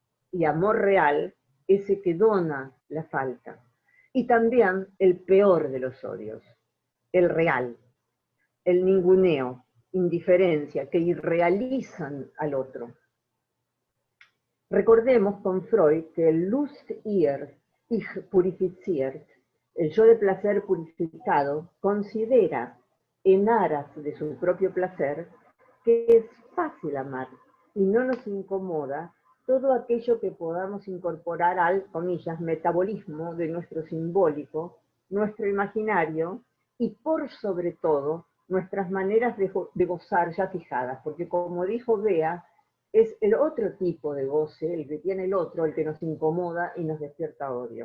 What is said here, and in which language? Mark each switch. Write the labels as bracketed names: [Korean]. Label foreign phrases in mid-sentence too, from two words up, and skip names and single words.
[Spanish] y amor real, ese que dona la falta. Y también el peor de los odios, el real, el ninguneo, indiferencia, que irrealizan al otro. Recordemos con Freud que el [German] Lust ihr, ich purifiziert, [Spanish] el yo de placer purificado, considera en aras de su propio placer que es fácil amar y no nos incomoda todo aquello que podamos incorporar al, comillas, metabolismo de nuestro simbólico, nuestro imaginario y por sobre todo nuestras maneras de gozar ya fijadas, porque como dijo Bea, es el otro tipo de goce, el que tiene el otro, el que nos incomoda y nos despierta odio.